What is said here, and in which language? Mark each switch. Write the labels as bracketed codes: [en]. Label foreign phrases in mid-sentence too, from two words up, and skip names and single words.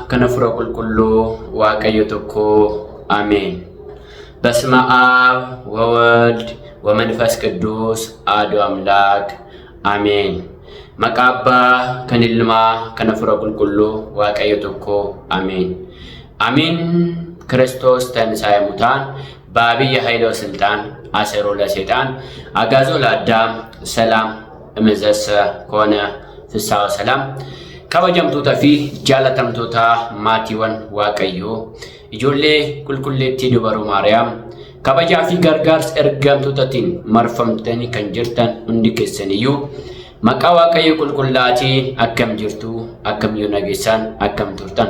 [om] kan Hafuura Qulqulluu Waaqayyo tokko [gez] አሜን። በስመ አብ ወወልድ ወመንፈስ ቅዱስ አሐዱ አምላክ አሜን። [om] መቃ Abbaa kan Ilmaa kan Hafuura Qulqulluu Waaqayyo tokko [gez] አሜን። አሜን። ክርስቶስ ተንሥአ እሙታን በዐቢይ ኃይል ወሥልጣን አሰሮ ለሰይጣን አግዓዞ ለአዳም ሰላም እምይእዜሰ ኮነ ፍስሐ ወሰላም። [om] kabajamtoota fi jaalatamtoota maatiiwwan Waaqayyoo ijoollee qulqulleettii dubaroo Maariyaam kabajaa fi gargaarsa ergamtootaatiin marfamtanii kan jirtan hundi keessaniyyuu maqaa Waaqayyoo qulqullaatiin akkam jirtu, akkam yoo nageessan, akkam turtan.